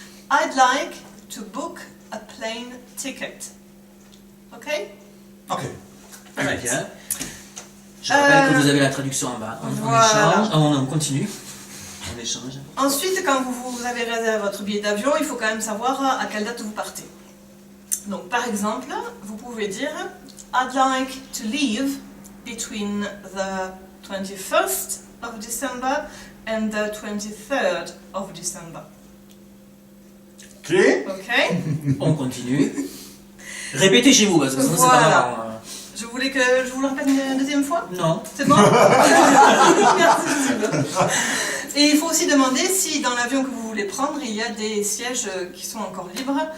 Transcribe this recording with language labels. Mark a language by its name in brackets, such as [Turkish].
[English] I'd like to book a plane ticket. Ok? Ok. [French] Très bien. Je rappelle que vous avez la traduction en bas. On Voilà. échange. On continue. On échange. Ensuite, quand vous avez réservé votre billet d'avion, il faut quand même savoir à quelle date vous partez. Donc, par exemple, vous pouvez dire [English] I'd like to leave between the 21st of December [French] and the 23rd of December. Ok. Ok? On continue. Répétez chez vous, parce que sinon c'est pas Voilà. marrant. Je voulais que je vous le répète une deuxième fois. Non. C'est bon? Merci, Steve. Et il faut aussi demander si dans l'avion que vous voulez prendre, il y a des sièges qui sont encore libres.